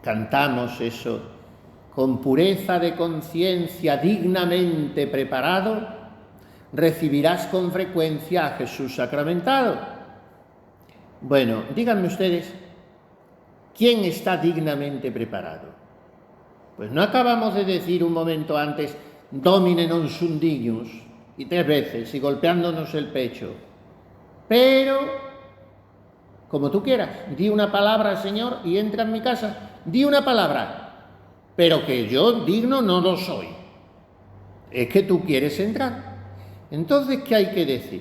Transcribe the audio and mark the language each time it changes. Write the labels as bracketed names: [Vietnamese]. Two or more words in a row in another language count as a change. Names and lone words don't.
[Spanish] Cantamos eso con pureza de conciencia, dignamente preparado, recibirás con frecuencia a Jesús sacramentado. Bueno, díganme ustedes, ¿quién está dignamente preparado? Pues no acabamos de decir un momento antes, [Latin] Domine non sum dignus, [Spanish] y 3 veces, y golpeándonos el pecho. Pero, como tú quieras, di una palabra, Señor, y entra en mi casa. Di una palabra, pero que yo digno no lo soy. Es que tú quieres entrar. Entonces, ¿qué hay que decir?